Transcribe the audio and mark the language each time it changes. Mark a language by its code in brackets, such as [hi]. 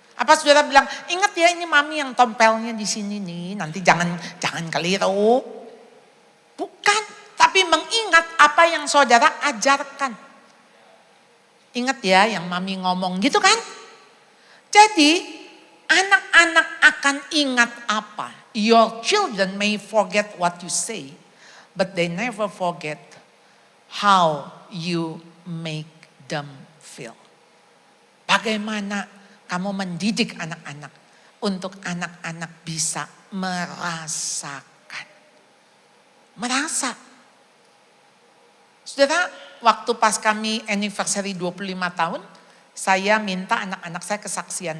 [id] Apa saudara bilang, ingat ya ini mami yang tompelnya di sini nih, nanti jangan keliru. Bukan, tapi mengingat apa yang saudara ajarkan. Ingat ya yang mami ngomong gitu kan. Jadi anak-anak akan ingat apa? [en] Your children may forget what you say, but they never forget how you make them feel. [id] Bagaimana kamu mendidik anak-anak untuk anak-anak bisa merasakan. Merasa. Saudara, waktu pas kami anniversary 25 tahun, saya minta anak-anak saya kesaksian.